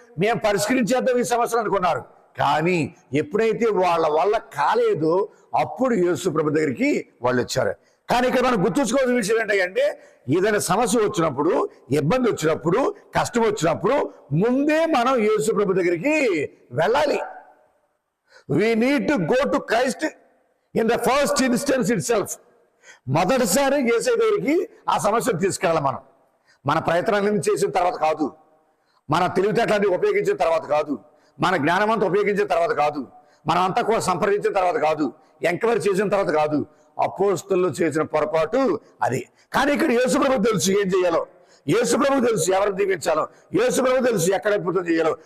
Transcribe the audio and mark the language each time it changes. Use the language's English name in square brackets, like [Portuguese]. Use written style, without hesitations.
[Telugu] మేము పరిష్కరించేద్దాం ఈ సమస్యలు అనుకున్నారు. కానీ ఎప్పుడైతే వాళ్ళ వల్ల కాలేదో అప్పుడు యేసు ప్రభు దగ్గరికి వాళ్ళు వచ్చారు. కానీ ఇక్కడ మనం గుర్తుంచుకోవాల్సిన విషయం ఏంటంటే, ఏదైనా సమస్య వచ్చినప్పుడు, ఇబ్బంది వచ్చినప్పుడు, కష్టం వచ్చినప్పుడు ముందే మనం యేసు ప్రభు దగ్గరికి వెళ్ళాలి. [English] We need to go to Christ in the first instance itself. [Telugu] మొదటిసారి యేసు దగ్గరికి ఆ సమస్యను తీసుకెళ్ళాలి. మన ప్రయత్నాన్ని చేసిన తర్వాత కాదు, మన తెలివితేటలన్నీ ఉపయోగించిన తర్వాత కాదు, మన జ్ఞానమంతా ఉపయోగించిన తర్వాత కాదు, మనం అంతా కూడా సంప్రదించిన తర్వాత కాదు, ఎంక్వైరీ చేసిన తర్వాత కాదు. అపోస్తలులు చేసిన పొరపాటు అది. కానీ ఇక్కడ యేసుప్రభుకు తెలుసు ఏం చేయాలో, యేసుప్రభుకు తెలుసు ఎవరిని దీవించాలో, యేసుప్రభుకు తెలుసు ఎక్కడ అద్భుతం చేయాలో.